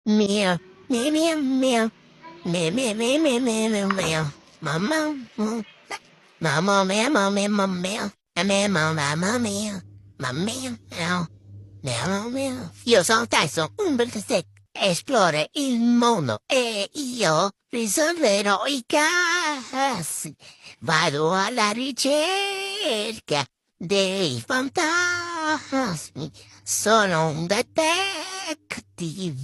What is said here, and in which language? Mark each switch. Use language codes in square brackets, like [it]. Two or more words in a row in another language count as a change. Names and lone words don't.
[it] Meow, meow, meow, meow, meow, meow, meow, meow, meow, meow, meow. Mamma, mamma, meow, meow, meow, meow, meow, meow, mamma, meow, mamma, meow, meow, meow, meow. Io sono Tyson, un bel esplora il mondo e io risolverò i casi. Vado alla ricerca dei fantasmi. Sono un detective.